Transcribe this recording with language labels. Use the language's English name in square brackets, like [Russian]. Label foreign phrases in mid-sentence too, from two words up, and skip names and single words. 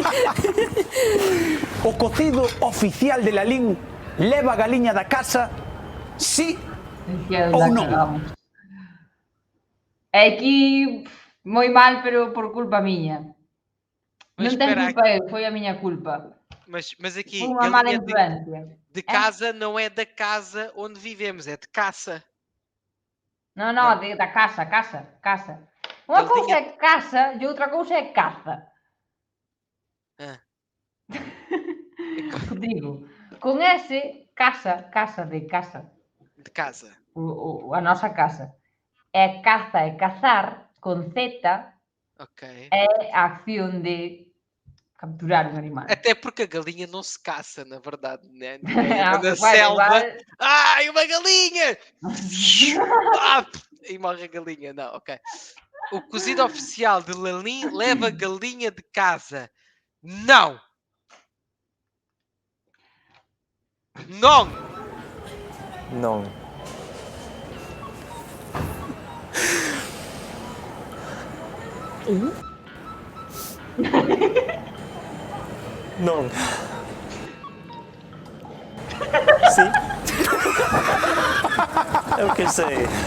[Galician] O cocido oficial de Lalín leva a galiña da casa, sí Decía, ou la non? cagamos. É aquí moi mal, pero por culpa miña. [Portuguese] Mas [Galician] Non ten [Portuguese] espera, [Galician] culpa eu, foi a miña culpa. [Portuguese] mas [Galician] Foi [Portuguese] aqui, [Galician] unha mala [Portuguese] galinha [Galician] influencia. [Portuguese] de casa não é da casa onde vivemos, é de caça. [Galician] Non, [Portuguese] Non. [Galician] da casa. Unha cousa é casa e outra cousa é caza. [Portuguese] Ah. [Galician] Digo, con ese, casa de casa. [Portuguese] De casa. [Galician] A nosa casa. É caza e cazar, con Z, [Portuguese] Ok. [Galician] é a acción de capturar un animal. [Portuguese] Até porque a galinha não se caça, na verdade, né? [Galician] Ah, [Portuguese] Na [Galician] bueno, [Portuguese] selva. [Galician] igual- [Portuguese] Ai, uma galinha! Ah, e morre a galinha. Não, ok. O cozido oficial de Lalín leva galinha de casa. Não! Não! [Galician] Non. Non. Sì. É o que sei.